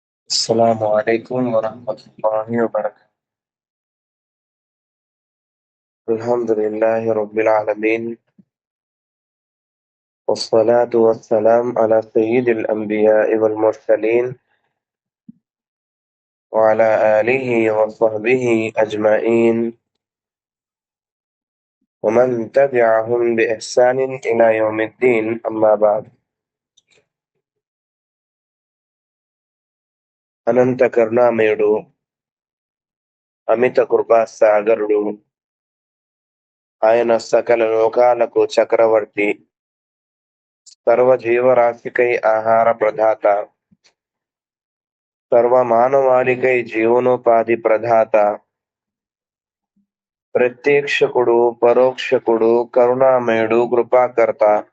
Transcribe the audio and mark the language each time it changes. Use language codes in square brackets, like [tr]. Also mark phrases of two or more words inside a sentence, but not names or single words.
[ar] السلام عليكم ورحمة الله وبركاته. الحمد لله رب العالمين، والصلاة والسلام على سيد الأنبياء والمرسلين وعلى آله وصحبه أجمعين ومن تبعهم بإحسان إلى يوم الدين. أما بعد. [te] అనంత కరుణామయుడు, అమిత కృపా సాగరుడు, ఆయన సకల లోకాలకు చక్రవర్తి, సర్వ జీవరాశికై ఆహార ప్రదాత, సర్వ మానవాళికై జీవనోపాధి ప్రదాత, ప్రత్యక్షకుడు, పరోక్షకుడు, కరుణామయుడు, కృపాకర్త